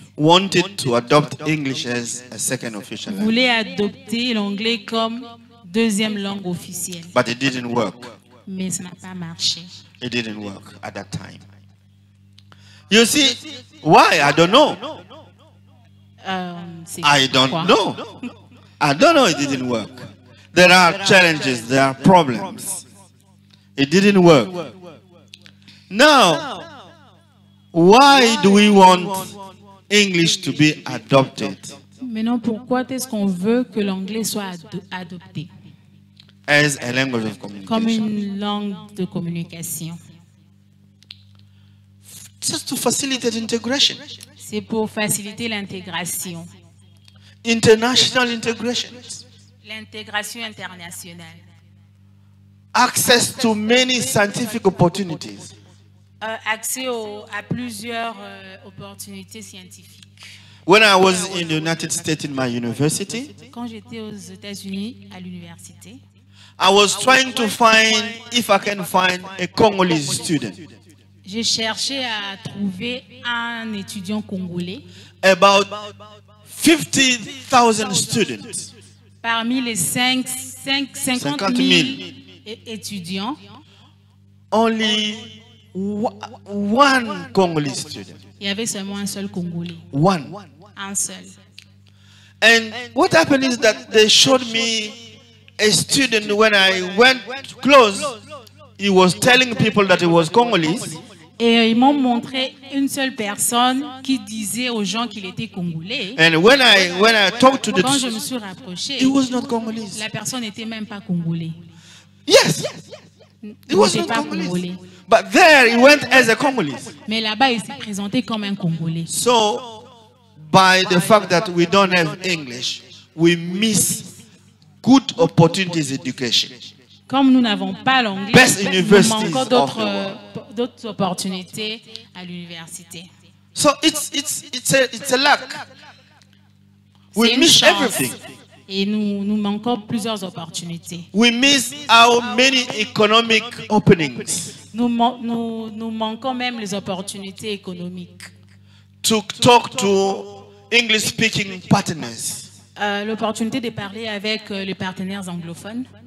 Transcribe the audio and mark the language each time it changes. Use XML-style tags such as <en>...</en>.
<en>Wanted to adopt English as a second official language.</en> <fr>Voulait adopter l'anglais comme deuxième langue officielle.</fr> <en>But it didn't work.</en> <fr>Mais ça n'a pas marché.</fr> <en>It didn't work at that time. You see, why? I don't know. I don't know. I don't know it didn't work. There are challenges, there are problems. It didn't work. Now, why do we want English to be adopted?</en> <fr>Maintenant, pourquoi est-ce qu'on veut que l'anglais soit adopté?</fr> <en>As a language of communication.</en> <fr>Comme une langue de communication.</fr> <en>Just to facilitate integration.</en> <fr>C'est pour faciliter l'intégration.</fr> <en>International integration.</en> <fr>L'intégration internationale.</fr> <en>Access to many scientific opportunities.</en> <fr>Accès à plusieurs opportunités scientifiques.</fr> <en>When I was in the United States in my university,</en> <fr>quand j'étais aux États-Unis à l'université,</fr> <en>I was trying to find if I can find a Congolese student.</en> <fr>J'ai cherché à trouver un étudiant congolais.</fr> <en>About 50,000 students.</en> <fr>Parmi les 50 000 étudiants,</fr> <en>only one Congolese student.</en> <fr>Il y avait seulement un seul Congolais.</fr> <en>One.</en> <fr>Un seul.</fr> <en>And what happened is that they showed me a student when I went close. He was telling people that he was Congolese.</en> <fr>Et ils m'ont montré une seule personne qui disait aux gens qu'il était congolais.</fr> <en>And when I talked to the,</en> <fr>Quand je me suis rapproché,</fr> <en>it was not Congolese.</en> <fr>la personne n'était même pas congolais.</fr> <en>Yes, it was</en> <fr>N'était</fr> <en>not</en> <fr>pas</fr> <en>Congolese.</en> <fr>congolais.</fr> <en>But there he went as a Congolese.</en> <fr>Mais là-bas, il s'est présenté comme un Congolais.</fr> <en>So, by the fact that we don't have English, we miss good opportunities education.</en> <fr>Comme nous n'avons pas l'anglais,</fr> <en>Best</en> <fr>nous</fr> <en>universities</en> <fr>manquons</fr> <en>of the world.</en> <fr>d'autres opportunités à l'université.</fr> <en>So it's a lack.</en> <fr>C'est</fr> <en>We</en> <fr>une</fr> <en>miss</en> <fr>chance.</fr> <en>everything.</en> <fr>Et nous manquons plusieurs opportunités.</fr> <en>We miss our many economic openings</en> <fr>Nous manquons même les opportunités économiques.</fr> <en>to talk to English-speaking partners.</en> <fr>L'opportunité de parler avec les partenaires anglophones,</fr>